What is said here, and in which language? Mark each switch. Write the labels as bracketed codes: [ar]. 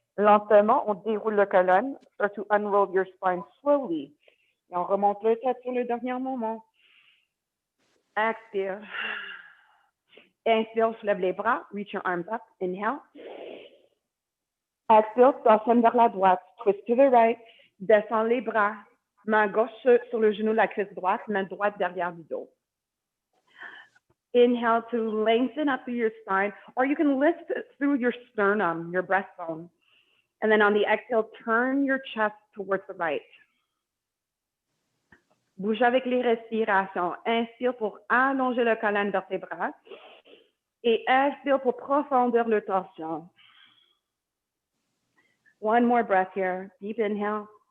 [fr] Lentement, on déroule la colonne. [en] Start to unroll your spine slowly. [fr] Et on remonte le tête sur le dernier moment. Expire. Inspire, soulève les bras. [en] Reach your arms up. Inhale. [fr] Expire, torsionne vers la droite. [en] Twist to the right. [fr] Descends les bras. Main gauche sur le genou de la cuisse droite. Main droite derrière du dos. [en] Inhale to lengthen up through your spine, or you can lift through your sternum, your breastbone. And then on the exhale, turn your chest towards the right. [fr] Bouge avec les respirations. Inspire pour allonger le colonne vertébrale. Et expire pour profondeur le torsion. [en] One more breath here. Deep inhale.